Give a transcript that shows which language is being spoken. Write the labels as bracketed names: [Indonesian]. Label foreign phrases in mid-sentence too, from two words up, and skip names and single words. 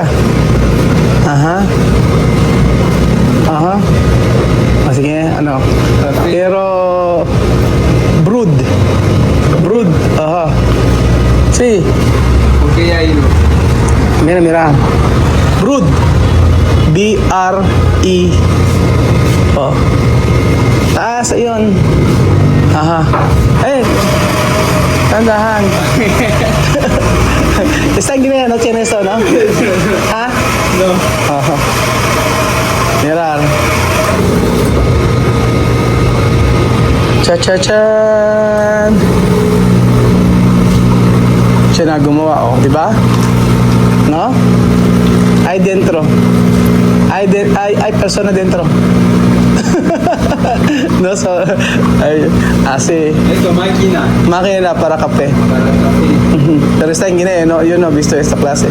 [Spanish] Ajá. Ajá. Así que, ano. Pero... Brood. Ajá. Sí. ¿Por qué ya ido? Mira. Brood. B-R-E. [Filipino] Oh. Taas, ayun. Aha. Tandahan. [Spanish] Está en Guinea, no tiene eso, ¿no? ¿Ah? No. Ajá. Mirar. Cha-cha-chan. [Filipino] Siya na gumawa, oh. Diba? [Spanish] No? Hay dentro. Hay persona dentro. No, so, así. Esto máquina. Máquina para café. Para café. Pero está en Guinea, ¿no? Yo no he visto esta clase.